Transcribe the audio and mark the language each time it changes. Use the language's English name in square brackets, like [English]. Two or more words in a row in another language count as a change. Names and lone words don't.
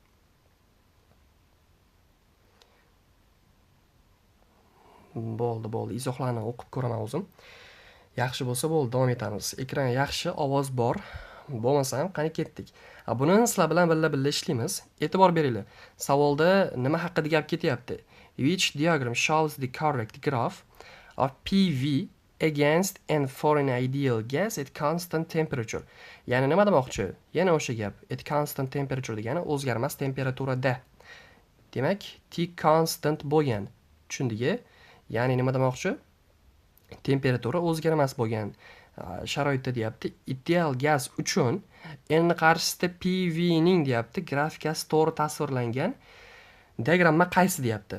[Uzbek] Bo'ldi. Izohlarni o'qib ko'raman o'zim. Yaxshi bo'lsa bo'ldi, davom etamiz. Ekran yaxshi, ovoz bor. Bo'lmasa ham qani ketdik. Buni sizlar bilan birga ishlaymiz. E'tibor beringlar. Savolda nima haqida gap ketyapti? [English] Which diagram shows the correct graph of PV against and for an ideal gas at constant temperature? [Uzbek] Ya'ni nima demoqchi? Yana o'sha gap. [English] At constant temperature [Uzbek] degani o'zgarmas temperaturada. Demak, T constant bo'lgan. Tushundingmi? Ya'ni nima demoqchi? Temperatura o'zgarmas bo'lgan sharoitda deyapti. Ideal gaz uchun n qarshisida PV ning deyapti, grafikasi to'g'ri tasvirlangan diagramma qaysi deyapti.